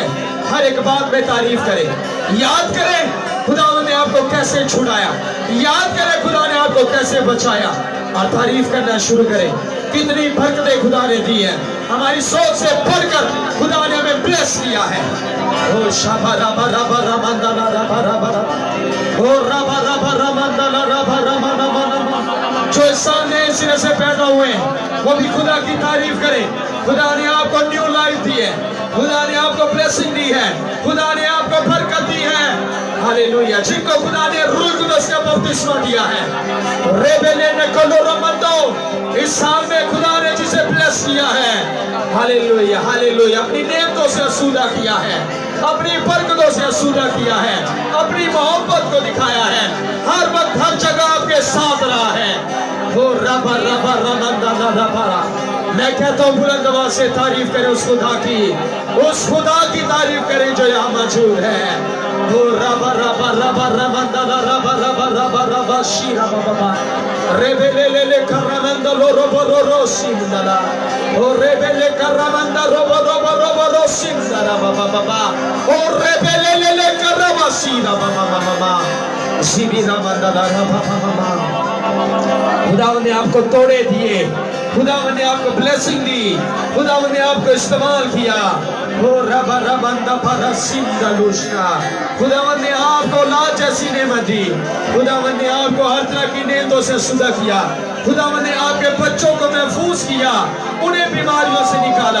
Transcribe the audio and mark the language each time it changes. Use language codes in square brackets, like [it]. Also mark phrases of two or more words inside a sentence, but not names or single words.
[ur] ہر ایک بات میں تعریف کریں، یاد کریں خدا نے آپ کو کیسے چھڑایا، یاد کریں خدا نے آپ کو کیسے بچایا، اور تعریف کرنا شروع کریں۔ کتنی برکتیں خدا نے دی ہیں، ہماری سوچ سے بڑھ کر خدا نے ہمیں بلیس کیا ہے۔ او شابا رابا رابا راماندالا رابا رابا رابا، او رابا رابا راماندالا رابا رابا رابا رابا۔ جو اس سال نئے سرے سے پیدا ہوئے ہیں وہ بھی خدا کی تعریف کریں۔ خدا نے آپ کو [en] new life [ur] دی ہے، خدا نے آپ کو بلیسنگ دی ہے، خدا نے آپ کو برکت دی ہے۔ ہاللیلویہ، جن کو خدا نے روح القدس کا بپتسمہ دیا ہے، ریبیلے نے کلو رمندو، اس سال میں خدا نے جسے بلیس کیا ہے، ہاللیلویہ ہاللیلویہ، اپنی نعمتوں سے اسودہ کیا ہے، اپنی برکتوں سے اسودہ کیا ہے، اپنی محبت کو دکھایا ہے، ہر وقت ہر جگہ آپ کے ساتھ رہا ہے۔ وہ ربا ربا رمندالا ربا۔ میں کہتا ہوں بلند آواز سے تعریف کریں اس خدا کی، اس خدا کی تعریف کریں جو یہاں موجود ہے۔ وہ ربا ربا ربا رمندالا ربا ربا ربا ربا شی ربا بابا، ریبیلے لے لے کر رمندالو روبو رو رو سیمدالا، او ریبیلے کر رمندالو روبو روبو روبو رو سیمدالا بابا بابا، او ریبیلے لے لے کر ربا سی ربا بابا بابا، زیبی رمندالا ربا بابا۔ خداوند نے آپ کو توڑے دیے، خداوند نے آپ کو بلیسنگ دی، خداوند نے آپ کو استعمال کیا۔ وہ ربا ربندہ پرا سندلوشنا، خداوند نے آپ کو اولاد جیسی نعمت دی، خداوند نے آپ کو ہر طرح کی نعمتوں سے اسودہ کیا، خداوند نے آپ کے بچوں کو محفوظ کیا، انہیں بیماریوں سے نکالا۔